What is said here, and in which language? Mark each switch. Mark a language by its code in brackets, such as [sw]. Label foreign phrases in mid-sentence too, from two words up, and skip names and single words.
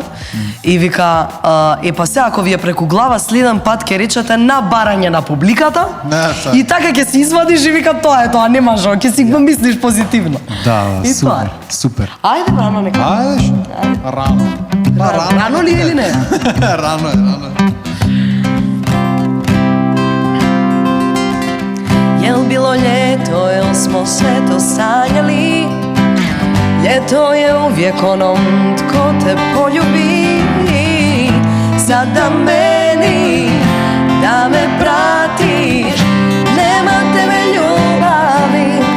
[mk] И вика, па се ако ви е преку глава следен пат ќе речете на барање на публиката. И така ќе се извадиш и вика тоа е тоа, нема жо, ќе си го мислиш позитивно. Да, И тоа е. супер. Ајде рано нека. Ајде, рано. Рано ли или не? Рано е. [hr] Jel bilo ljeto, jel smo sve to sanjali? Ljeto je uvijek onom tko te poljubi. Sada meni da me pratiš, nema tebe ljubavi.